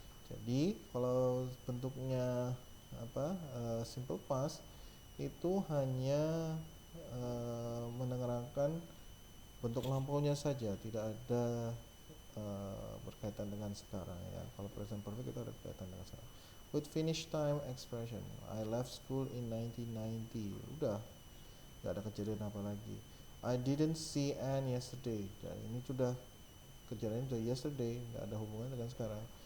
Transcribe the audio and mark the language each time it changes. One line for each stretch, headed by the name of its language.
Indonesian: Jadi kalau bentuknya apa, simple past itu hanya menerangkan bentuk lampaunya saja, tidak ada berkaitan dengan sekarang ya. Kalau present perfect itu ada berkaitan dengan sekarang.
English: With finish time expression, I left school in 1990.
Indonesian: Udah, nggak ada kejadian apa lagi.
English: I didn't see Anne yesterday.
Indonesian: Dan ini sudah kejadian sudah yesterday, nggak ada hubungan dengan sekarang.